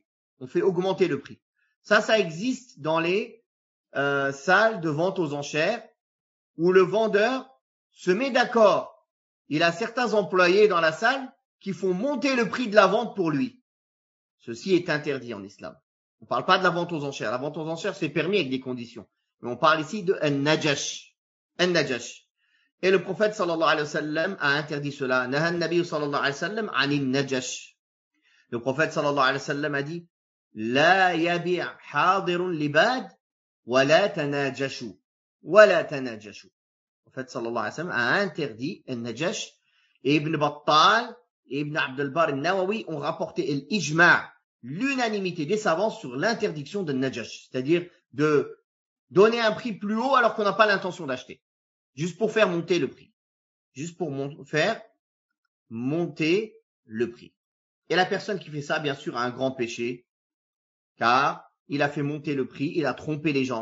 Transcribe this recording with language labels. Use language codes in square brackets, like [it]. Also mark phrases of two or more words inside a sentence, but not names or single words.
[fr] On fait augmenter le prix. Ça existe dans les salles de vente aux enchères où le vendeur se met d'accord. Il a certains employés dans la salle qui font monter le prix de la vente pour lui. Ceci est interdit en islam. On ne parle pas de la vente aux enchères. La vente aux enchères, c'est permis avec des conditions. Mais on parle ici de an-najash. An-najash. Et le prophète [ar] صلى الله عليه وسلم [fr] a interdit cela. [ar] نهى النبي صلى الله عليه وسلم عن النجش. [fr] Le prophète [ar] صلى الله عليه وسلم [fr] a dit [ar] لا يبع حاضر لباد ولا تناجشوا. ولا تناجشوا. [fr] Le prophète [ar] صلى الله عليه وسلم [fr] a interdit an-najash. Et Ibn Battal et Ibn Abd al-Bar al-Nawawi ont rapporté l'ijma', l'unanimité des savants sur l'interdiction de najash, c'est-à-dire de donner un prix plus haut alors qu'on n'a pas l'intention d'acheter, juste pour faire monter le prix, juste pour faire monter le prix. Et la personne qui fait ça, bien sûr, a un grand péché, car il a fait monter le prix, il a trompé les gens.